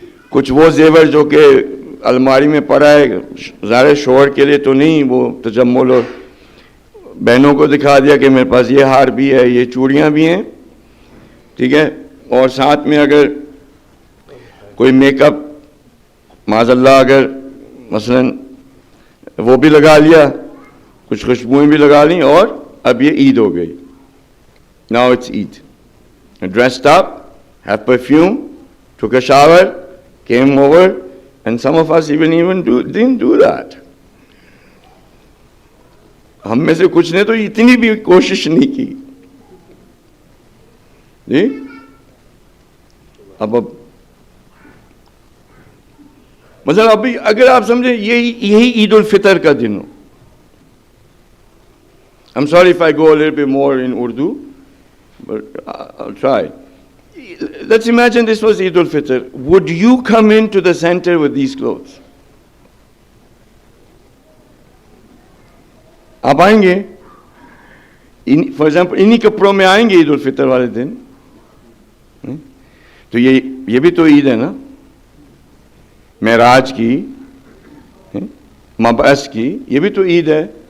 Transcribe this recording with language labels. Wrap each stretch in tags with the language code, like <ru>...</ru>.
<ur>کچھ وہ زیور جو کہ الماری میں پڑا ہے، ظاہر شوہر کے لیے تو نہیں، وہ تجمل، اور بہنوں کو دکھا دیا کہ میرے پاس یہ ہار بھی ہے، یہ چوڑیاں بھی ہیں. ٹھیک ہے. اور ساتھ میں اگر کوئی میک اپ معاذ اللہ اگر مثلا وہ بھی لگا لیا، کچھ خوشبوئیں بھی لگا لیں، اور اب یہ عید ہو گئی.</ur> <en>Now it's Eid. Dressed up, have perfume, took a shower, came over, and some of us didn't do that.</en> <ur>ہم میں سے کچھ نے تو اتنی بھی کوشش نہیں کی. جی اب مثلا ابھی اگر آپ سمجھیں یہی عید الفطر کا دن ہو.</ur> <en>I'm sorry if I go a little bit more in Urdu, but I'll try. Let's imagine this was Eid al-Fitr. Would you come into the center with these clothes?</en> <ur>آپ آئیں گے</ur> <en>for example</en> <ur>انہی کپڑوں میں آئیں گے عید الفطر والے دن؟ تو یہ بھی تو عید ہے نا، معراج کی، مبعث کی، یہ بھی تو عید ہے.</ur>